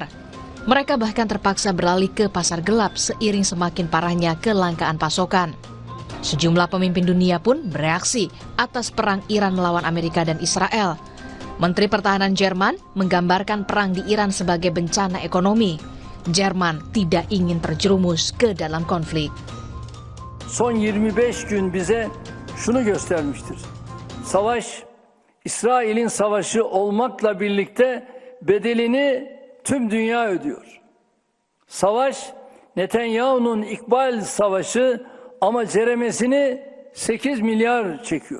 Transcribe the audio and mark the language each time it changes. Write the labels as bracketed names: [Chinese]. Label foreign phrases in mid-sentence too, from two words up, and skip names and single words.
[Indonesian] Mereka bahkan terpaksa beralih ke pasar gelap seiring semakin parahnya kelangkaan pasokan. Sejumlah pemimpin dunia pun bereaksi atas perang Iran melawan Amerika dan Israel. Menteri Pertahanan Jerman menggambarkan perang di Iran sebagai bencana ekonomi. Jerman tidak ingin terjerumus ke dalam konflik. [Turkish] Son 25 gün bize şunu göstermiştir. Savaş, İsrail'in savaşı olmakla birlikte bedelini tüm dünya ödüyor. Savaş, Netanyahu'nun İkbal Savaşı ama ceremesini 8 milyar çekiyor.